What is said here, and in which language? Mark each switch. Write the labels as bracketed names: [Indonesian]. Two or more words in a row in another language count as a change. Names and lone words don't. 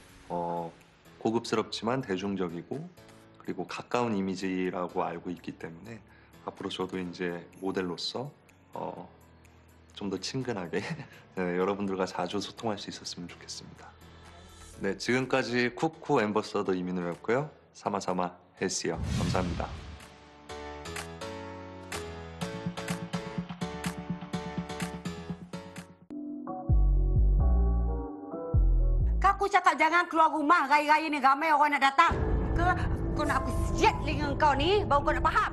[Korean] 고급스럽지만 대중적이고 그리고 가까운 이미지라고 알고 있기 때문에 앞으로 저도 이제 모델로서 좀 더 친근하게 네, 여러분들과 자주 소통할 수 있었으면 좋겠습니다. 네, 지금까지 쿠쿠 앰버서더 이민호였고요. 사마사마 헬스요. 감사합니다. [Malay] Aku cakap jangan keluar rumah raya-raya ni ramai orang nak datang. Ke kau nak aku siap dengan kau ni baru kau nak faham.